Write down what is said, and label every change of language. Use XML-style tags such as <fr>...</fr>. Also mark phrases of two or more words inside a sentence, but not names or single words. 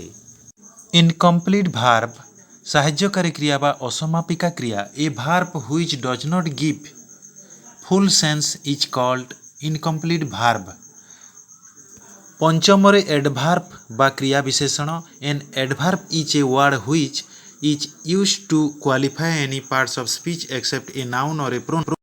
<en>incomplete verb</en> <or>ସାହାଯ୍ୟକାରୀ କ୍ରିୟା ବା ଅସମାପିକା କ୍ରିୟା।</or> <en>A verb which does not give full sense is called incomplete verb.</en> <or>ପଞ୍ଚମରେ ଏଡଭାର୍ବ ବା କ୍ରିୟା ବିଶେଷଣ।</or> <en>An adverb is a word which is used to qualify any parts of speech except a noun or a pronoun.</en>